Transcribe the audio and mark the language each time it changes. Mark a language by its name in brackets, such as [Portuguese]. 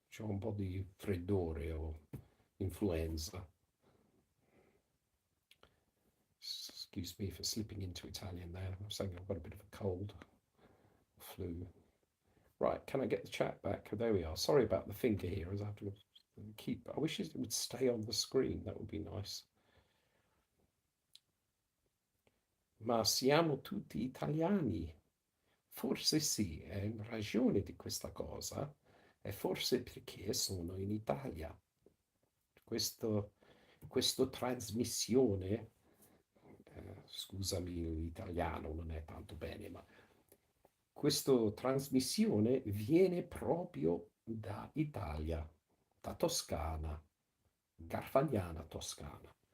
[Italian] C'ho un po' di freddore o influenza. [English] Excuse me for slipping into Italian there. I'm saying I've got a bit of a cold, flu. Right, can I get the chat back? There we are. Sorry about the finger here, as I have to keep. I wish it would stay on the screen. That would be nice. [Italian] Ma siamo tutti italiani. Forse sì, è in ragione di questa cosa, e forse perché sono in Italia. Questo, questo trasmissione, scusami l'italiano non è tanto bene, ma questa trasmissione viene proprio da Italia, da Toscana, Garfagnana Toscana.